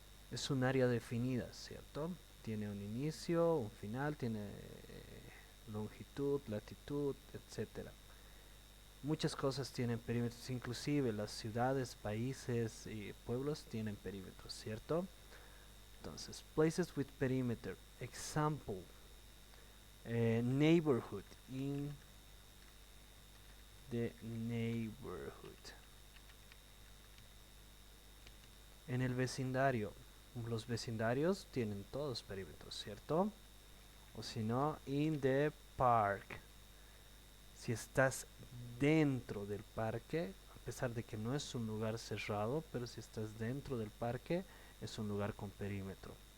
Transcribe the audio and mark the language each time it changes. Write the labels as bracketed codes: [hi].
[es] Es un área definida, ¿cierto? Tiene un inicio, un final, tiene longitud, latitud, etc. Muchas cosas tienen perímetros, inclusive las ciudades, países y pueblos tienen perímetros, ¿cierto? Entonces, [en] places with perimeter. Example, neighborhood, in the neighborhood. [es] En el vecindario, los vecindarios tienen todos perímetros, ¿cierto? O si no, [en] in the park. [es] Si estás dentro del parque, a pesar de que no es un lugar cerrado, pero si estás dentro del parque, es un lugar con perímetro.